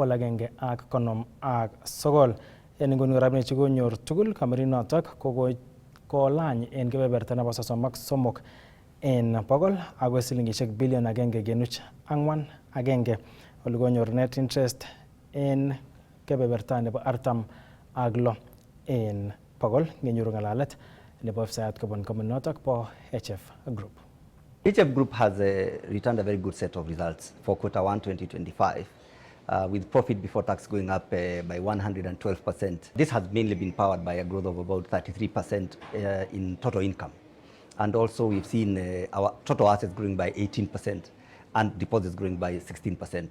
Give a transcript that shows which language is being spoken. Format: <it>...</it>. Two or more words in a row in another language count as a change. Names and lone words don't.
<kln>159 en inguni rabinik chekonyor tugul kampuninotok kolany en kebeberta nebo 33 en bogol akoi silingishek billion 1.41 ole konyor</kln> <en>net interest</en> <kln>en kebeberta nebo 46 en pokol ngenyoru ngalalet nebo website kobun kampuni notok po HF Group.</kln> <en>HF Group has returned a very good set of results for Q1 2025, with profit before tax going up by 112%. This has mainly been powered by a growth of about 33% in total income. And also we've seen our total assets growing by 18% and deposits growing by 16%.</en>